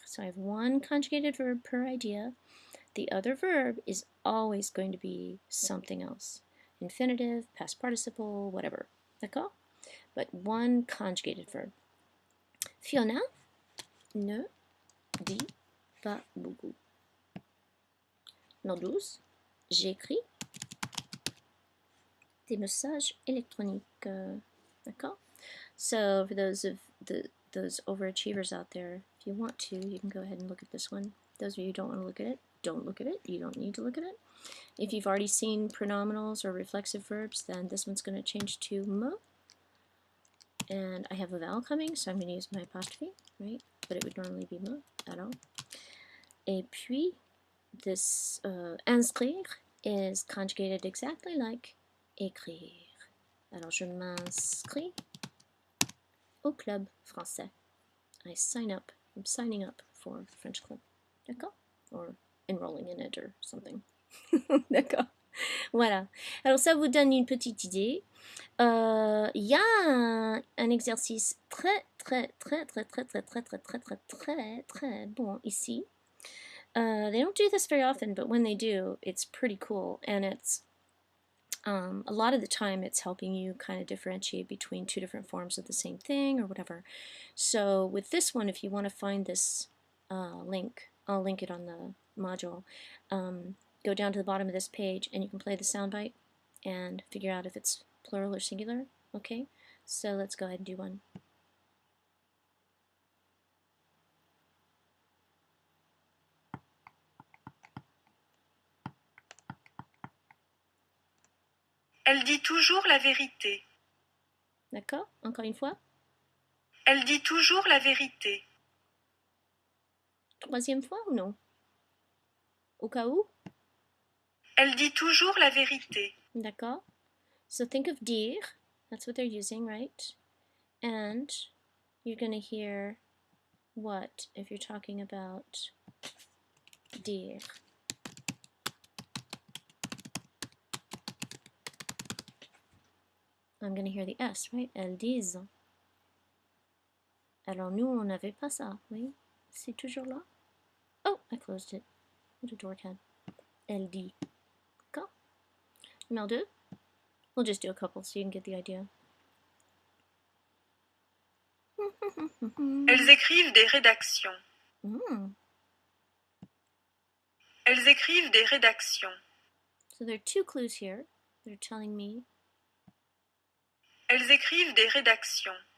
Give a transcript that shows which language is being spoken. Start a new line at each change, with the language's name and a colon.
English: So I have one conjugated verb per idea. The other verb is always going to be something else. Infinitive, past participle, whatever.
French: D'accord?
English: But one conjugated verb.
French: Fiona ne dit pas beaucoup. Non 12. J'écris des messages électroniques. D'accord?
English: So for those overachievers out there, if you want to, you can go ahead and look at this one. Those of you who don't want to look at it, don't look at it. You don't need to look at it. If you've already seen pronominals or reflexive verbs, then this one's going to change to me. And I have a vowel coming, so I'm going to use my apostrophe, right? But it would normally be me at all.
French: Et puis,
English: this inscrire is conjugated exactly like écrire.
French: Alors, je m'inscris au club français.
English: I sign up. I'm signing up for the French club.
French: D'accord?
English: Or enrolling in it or something.
French: D'accord. Voilà. Alors ça vous donne une petite idée. Il y a un exercice très bon ici.
English: They don't do this very often, but when they do, it's pretty cool, and it's a lot of the time it's helping you kind of differentiate between two different forms of the same thing or whatever. So with this one, if you want to find this link, I'll link it on the module. Go down to the bottom of this page and you can play the soundbite and figure out if it's plural or singular. Okay, so let's go ahead and do one.
French: Elle dit toujours la vérité. D'accord, encore une fois. Elle dit toujours la vérité. Troisième fois ou non? Au cas où? Elle dit toujours la vérité. D'accord.
English: So think of dire, that's what they're using, right? And you're going to hear what if you're talking about dire? I'm going to hear the S, right?
French: Elles disent. Alors nous, on n'avait pas ça, oui? C'est toujours là?
English: Oh, I closed it. What a dorkhead.
French: Elle dit. D'accord? Numéro 2.
English: We'll just do a couple so you can get the idea.
French: Elles écrivent des rédactions. Elles écrivent des rédactions.
English: So there are 2 clues here. They're telling me.
French: Elles écrivent des rédactions.